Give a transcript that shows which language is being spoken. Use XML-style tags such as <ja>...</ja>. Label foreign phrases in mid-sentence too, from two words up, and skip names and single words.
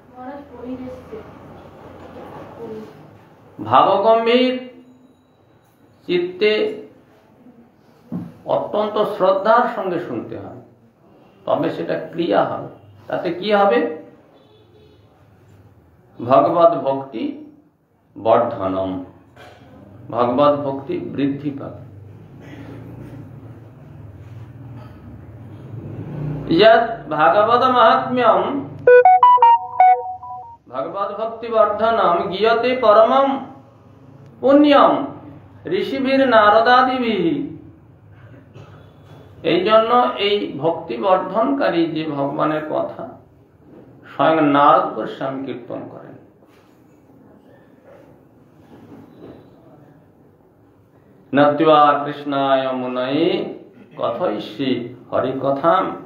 <bn>ভাবগম্ভীর চিত্তে অত্যন্ত শ্রদ্ধার সঙ্গে শুনতে হয়, তবে সেটা ক্রিয়া হবে। তাতে কি হবে?</bn> <sa>ভগবত ভক্তি বর্ধনম,</sa> <bn>ভগবত ভক্তি বৃদ্ধি পাবে।</bn> <sa>यत् भागवत महात्म्यम भगवत भक्ति वर्धनम गीयते परमम पुण्यम ऋषिभिर नारदादिभिः।</sa> <bn>এই জন্য এই ভক্তি বর্ধনকারী যে ভগবানের কথা স্বয়ং নারদ গোস্বামী কীর্তন করেন।</bn> <sa>নত্বা কৃষ্ণায় মুনয়ে কথয়িষ্যে হরি কথাম।</sa>